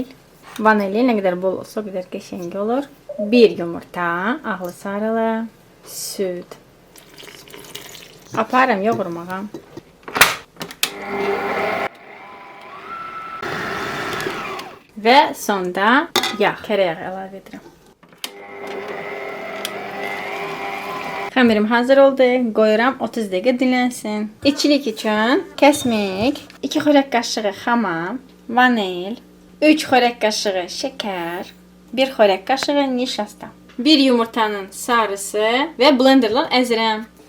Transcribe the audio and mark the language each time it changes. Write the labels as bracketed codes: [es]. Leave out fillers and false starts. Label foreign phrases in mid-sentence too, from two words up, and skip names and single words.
[tr] Vanili ne kadar bol olsa o kadar [az] qəşəng olur. Bir yumurta, ahlı sarılı, süt. Aparım yoğurmağa. Ve sonda yağ, kərəyağ əlavə edirəm. Xəmirim hazır oldu. Qoyuram 30 dəqiqə dinlənsin. İçilik üçün kəsmik, 2 xörək qaşığı xamam, vanil, 3 xörək qaşığı şəkər, 1 xörək qaşığı nişasta, 1 yumurtanın sarısı və blenderla əzirəm.